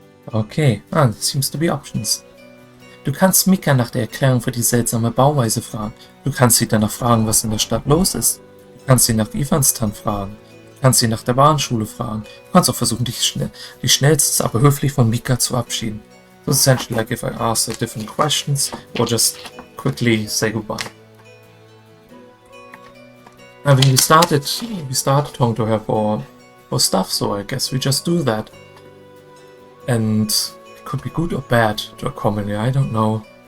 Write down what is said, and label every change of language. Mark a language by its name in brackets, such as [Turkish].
[English] Okay, there seems to be options. [German] Du kannst Mika nach der Erklärung für die seltsame Bauweise fragen. Du kannst sie danach fragen, was in der Stadt los ist. Du kannst sie nach Ivanstan fragen. Du kannst sie nach der Bahnschule fragen. Du kannst auch versuchen, dich schnellstens, aber höflich von Mika zu verabschieden. [English] So essentially like if I ask her different questions or just quickly say goodbye. I mean, we started talking to her for stuff, so I guess we just do that. And it could be good or bad to accompany, I don't know.